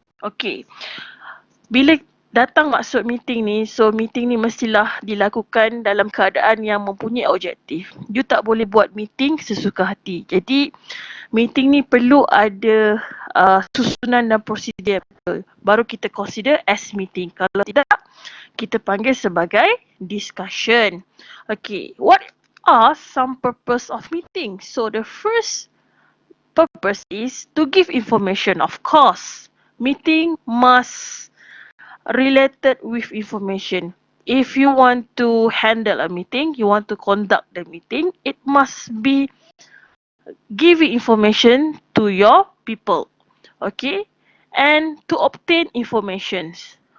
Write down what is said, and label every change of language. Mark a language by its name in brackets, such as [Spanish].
[Malay] Okay, bila datang maksud meeting ni, so meeting ni mestilah dilakukan dalam keadaan yang mempunyai objektif. You tak boleh buat meeting sesuka hati. Jadi meeting ni perlu ada susunan dan prosedur yang betul. Baru kita [English] consider as meeting. [Malay] Kalau tidak, kita panggil sebagai discussion. [English] Okay, what are some purpose of meeting? So the first purpose is to give information. Of course, meeting must related with information. If you want to handle a meeting, you want to conduct the meeting, it must be giving information to your people, okay, and to obtain informations.